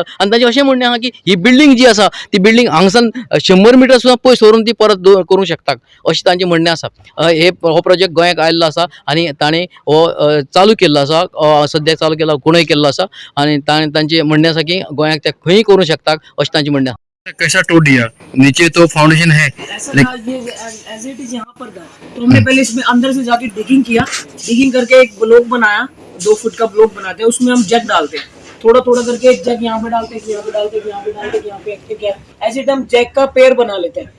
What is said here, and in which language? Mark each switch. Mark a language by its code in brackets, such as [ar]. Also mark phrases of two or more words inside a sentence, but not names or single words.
[kok] आनी ताचें अशें म्हणणें आहा की ही बिल्डिंग जी आसा ती बिल्डिंग हांगसान 100 मिटर सुद्दां पयस व्हरून ती परत करूंक शकता अशें तांचें म्हणणें आसा. हो प्रोजेक्ट गोंयांक आयिल्लो आसा आनी ताणें हो चालू केल्लो आसा. सद्याक चालू केला, कुणय केल्लो आसा. आनी तांचें म्हणणें आसा की गोंयांक ते खंय करूंक शकता अशें तांचें म्हणणें आसा. [hi] कैसा टूट दिया, नीचे तो फाउंडेशन है ऐसा था, ये [en] as it is [hi] यहाँ पर था. तो हमने पहले इसमें अंदर से जाके डिगिंग किया. डिगिंग करके एक ब्लॉक बनाया, 2 फुट का ब्लॉक बनाते हैं. उसमें हम जग डालते हैं, थोड़ा थोड़ा करके एक जग यहाँ पे डालते हैं, यहाँ पे डालते हैं, यहाँ पे डालते हैं, यहाँ पे ऐसे हम जैक का पेड़ बना लेते हैं.